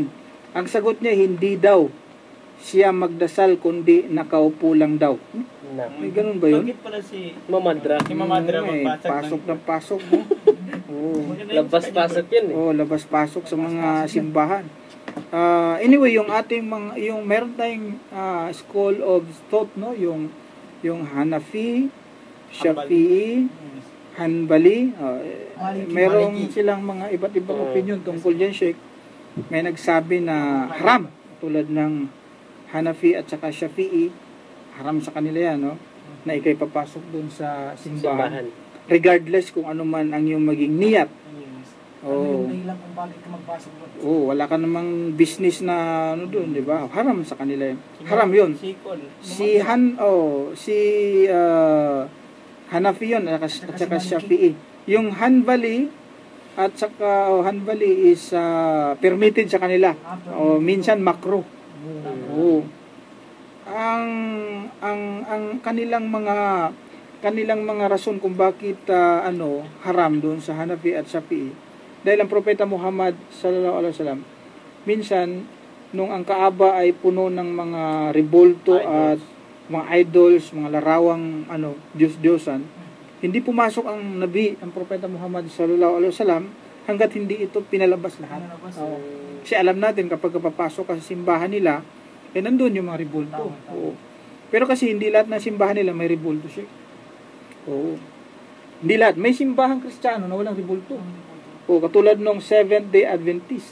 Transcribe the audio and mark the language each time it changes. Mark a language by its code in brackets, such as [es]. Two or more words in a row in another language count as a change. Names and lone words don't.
[tl] Ang sagot niya, hindi daw siya magdasal, kundi nakaupo lang daw. May ganun ba yun? Bakit pala si Mamadra? Si Mamadra magpasok. Pasok, no? Labas-pasok yun eh. Labas-pasok sa mga simbahan. Anyway, yung ating meron tayong [en] school of thought, [tl] no? Yung Hanafi, Shafi'i, Hanbali, merong silang mga iba't ibang opinion tungkol dyan, Sheikh. May nagsabi na haram, tulad ng Hanafi at saka Shafi'i, haram sa kanila yan, no? Na ikay papasok dun sa simbahan. Regardless kung ano man ang iyong maging niyat. Wala ka namang business na doon, di ba? Haram sa kanila yan. Haram yun. Si Hanafi yun at saka Shafi'i. Yung Hanbali at saka Hanbali [en] is permitted [tl] sa kanila. Minsan makruh. Ang kanilang mga rason kung bakit haram doon sa Hanafi at Shafi'i. Dahil ang propeta Muhammad [ar] صلى الله عليه وسلم [tl] minsan nung ang Kaaba ay puno ng mga rebolto at mga idols, mga larawang Diyos-Diyosan, hindi pumasok ang Nabi, ang propeta Muhammad [ar] صلى الله عليه وسلم [tl] hangga't hindi ito pinalabas lahat. Kasi alam natin kapag papasok ka sa simbahan nila, nandun yung mga rebolto. Pero kasi hindi lahat ng simbahan nila may rebolto siya. Hindi lahat. May simbahang Kristiyano na walang rebolto. Katulad nung Seventh Day Adventist.